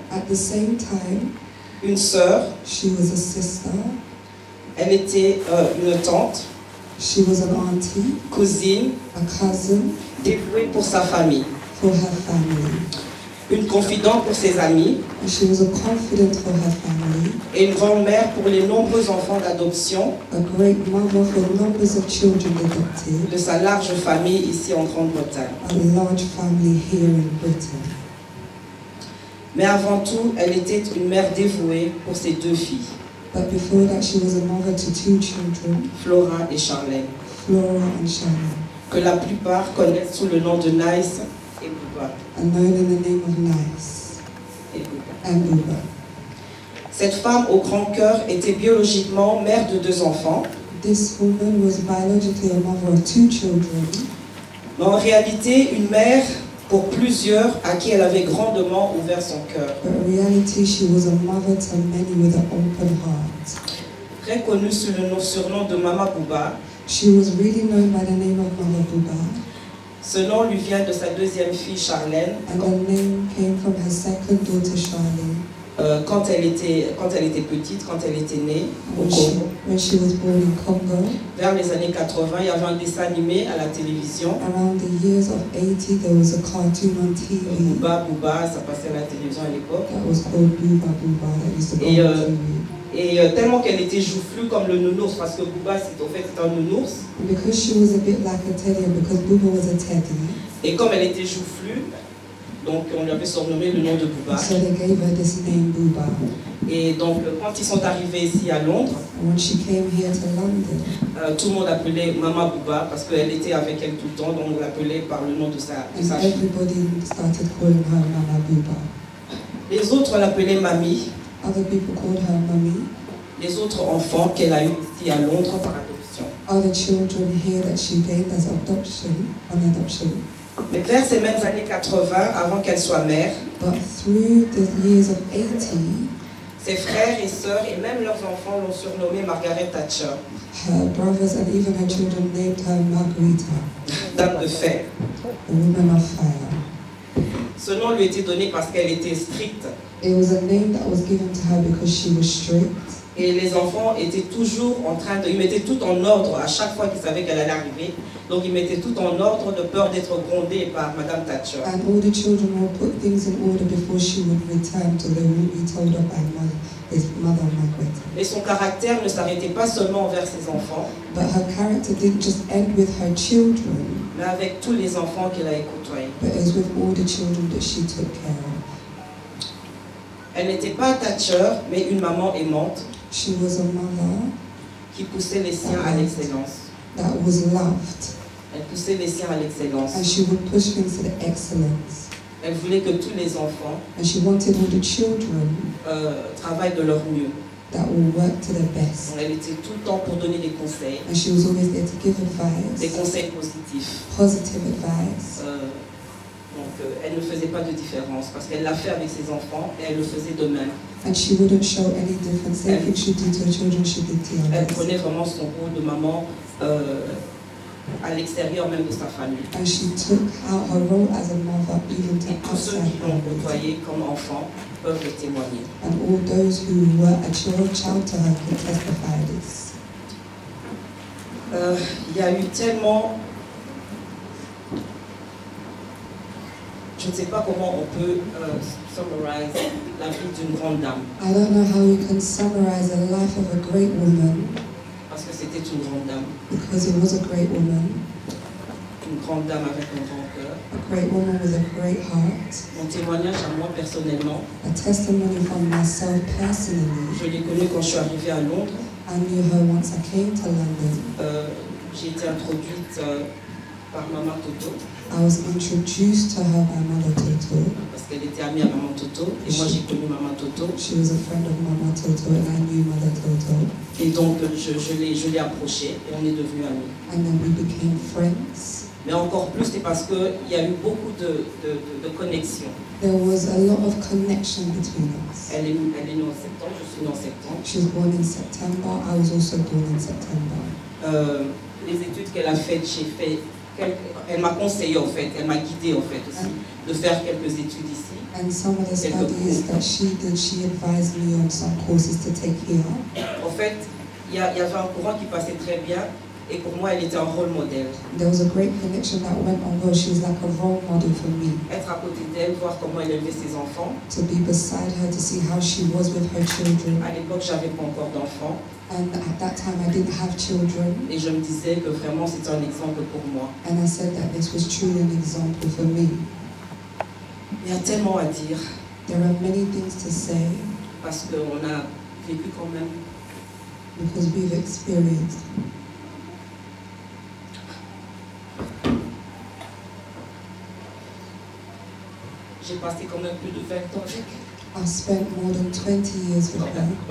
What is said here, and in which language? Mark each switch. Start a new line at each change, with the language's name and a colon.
English: at the same time,
French: une sœur.
English: she was a sister,
French: Elle était une tante,
English: she was an auntie,
French: cousine,
English: a cousin
French: dévouée pour sa famille,
English: for her family.
French: une confidente pour ses amis
English: And she was a confidant for her family,
French: et une grand-mère pour les nombreux enfants d'adoption
English: a great mother for numbers of children adopted,
French: de sa large famille ici en Grande-Bretagne.
English: a large family here in Britain.
French: Mais avant tout, elle était une mère dévouée pour ses 2 filles,
English: But before that, she was a mother to 2 children,
French: Flora et Charlène,
English: Flora and Shannon,
French: que la plupart connaissent sous le nom de Nice et Bouba.
English: and known in the name of Nice
French: Et Bouba.
English: and Buba.
French: Cette femme au grand cœur était biologiquement mère de 2 enfants,
English: This woman was biologically a mother of 2 children,
French: mais en réalité une mère pour plusieurs à qui elle avait grandement ouvert son cœur.
English: but in reality, she was a mother to many with an open heart.
French: Très connue sous le surnom de Mama Bouba.
English: She was really known by the name of Mama Buba,
French: Ce nom lui vient de sa 2e fille Charlène.
English: and the name came from her second daughter, Charlene.
French: Quand elle était petite, quand elle était née au
English: When Congo, she was born in Congo,
French: vers les années 80, il y avait un dessin animé à la télévision.
English: around the years of 80, there was a cartoon on TV
French: Bouba, Bouba, ça passait à la télévision à l'époque.
English: that was called Buba Buba that used to go
French: Et,
English: on TV.
French: Et tellement qu'elle était joufflue comme le nounours, parce que Bouba, c'est un nounours.
English: And because she was a bit like a teddy, and because Buba was a teddy,
French: Et comme elle était joufflue, donc on lui avait surnommé le nom de Bouba.
English: so they gave her this name Buba.
French: Et donc quand ils sont arrivés ici à Londres,
English: And when she came here to London,
French: tout le monde appelait Mama Bouba parce qu'elle était avec elle tout le temps, donc on l'appelait par le nom de sa
English: and
French: fille.
English: everybody started calling her Mama Buba.
French: Les autres l'appelaient Mamie,
English: Other people called her Mummy.
French: les autres enfants qu'elle a eu ici à Londres par adoption.
English: Other children here that she gained as adoption, on adoption.
French: Mais vers ces mêmes années 80, avant qu'elle soit mère,
English: But through the years of 80,
French: ses frères et sœurs et même leurs enfants l'ont surnommée Margaret Thatcher,
English: her brothers and even her children named her Margarita,
French: dame de fer.
English: the woman of fire.
French: Ce nom lui était donné parce qu'elle était stricte.
English: It was a name that was given to her because she was strict.
French: Et les enfants étaient toujours en train de... Ils mettaient tout en ordre à chaque fois qu'ils savaient qu'elle allait arriver. Donc ils mettaient tout en ordre de peur d'être grondés par Madame Thatcher.
English: And all the children would put things in order before she would return, so they would be told of by his mother Margaret.
French: Et son caractère ne s'arrêtait pas seulement envers ses enfants,
English: But her character didn't just end with her children,
French: mais avec tous les enfants qu'elle a côtoyés.
English: but it was with all the children that she took care of.
French: Elle n'était pas Thatcher, mais une maman aimante
English: She was a mother
French: qui poussait les siens à l'excellence.
English: that was loved,
French: Elle poussait les siens à l'excellence.
English: and she would push things to the excellence.
French: Elle voulait que tous les enfants
English: And she wanted all the children
French: travaillent de leur mieux.
English: that will work to their best.
French: Elle était tout le temps pour donner des conseils
English: And she was always there to give advice,
French: conseils positifs.
English: positive advice.
French: Elle ne faisait pas de différence parce qu'elle l'a fait avec ses enfants et elle le faisait de même.
English: And she wouldn't show any difference. Everything she did to her children, she did to
French: Elle
English: others.
French: prenait vraiment son rôle de maman à l'extérieur même de sa famille.
English: And she took out her role as a mother even to
French: Et tous ceux
English: outside
French: qui l'ont
English: family.
French: côtoyée comme enfant peuvent le témoigner.
English: And all those who were a child to her can testify this.
French: Il y a eu tellement... Je ne sais pas comment on peut summarize la vie d'une grande dame.
English: I don't know how we can summarize the life of a great woman,
French: Parce que c'était une grande dame.
English: because it was a great woman,
French: Une grande dame avec un grand cœur.
English: a great woman with a great heart.
French: Mon témoignage à moi personnellement,
English: A testimony from myself personally.
French: je l'ai connue quand je suis arrivée à Londres.
English: I knew her once I came to London.
French: J'ai été introduite par Maman Toto,
English: I was introduced to her by Mother Toto.
French: parce qu'elle était amie à Maman Toto, et moi j'ai connu Maman Toto.
English: She was a friend of Mama Toto and I knew Mother Toto.
French: Et donc je l'ai approchée et on est devenus amis.
English: And then we became friends.
French: Mais encore plus, c'est parce qu'il y a eu beaucoup de connexions.
English: There was a lot of connection between us.
French: Elle est née en septembre, je suis née en septembre.
English: She was born in September. I was also born in September.
French: Les études qu'elle a faites, elle m'a conseillé en fait, elle m'a guidée en fait aussi de faire quelques études ici.
English: And some of the studies that she did, she advised me on some courses to take here.
French: En fait, il y avait un courant qui passait très bien et pour moi, elle était un rôle modèle.
English: There was a great connection that went on where she was like a role model for me.
French: Être à côté d'elle, voir comment elle élevait ses enfants.
English: To be beside her, to see how she was with her children.
French: À l'époque, j'avais pas encore d'enfants.
English: And at that time, I didn't have children.
French: Et je me disais que vraiment, c'était un exemple pour moi.
English: And I said that this was truly an example for me.
French: Il y a tellement à dire.
English: There are many things to say.
French: Parce qu'on a vécu quand même.
English: Because we've experienced.
French: J'ai passé quand même plus de 20 ans avec elle.
English: I've spent more than 20 years with her.